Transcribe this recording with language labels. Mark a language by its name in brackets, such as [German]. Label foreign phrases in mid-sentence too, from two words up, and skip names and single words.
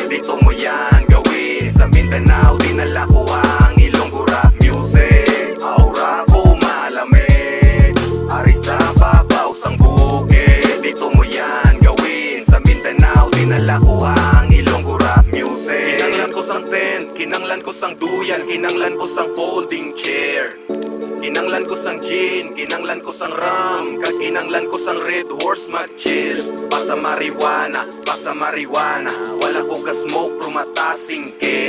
[Filipino] Dito mo yan gawin sa Mindanao, dinala ko ang Ilonggo [English] rap music. [Hiligaynon] Aura ko malamig, ari sa babaw sang bukid. [Filipino] Dito mo yan gawin sa Mindanao, dinala ko ang Ilonggo [English] rap music. [Hiligaynon] Kinanglan ko sang tent, kinanglan ko sang duyan, kinanglan ko sang [English] folding chair. [Hiligaynon] Kinanglan ko sang gin, kinanglan ko sang rum, kag kinanglan ko sang red horse mag-chill. Basa marijuana, wala ko ka-smoke, rumatasing kid.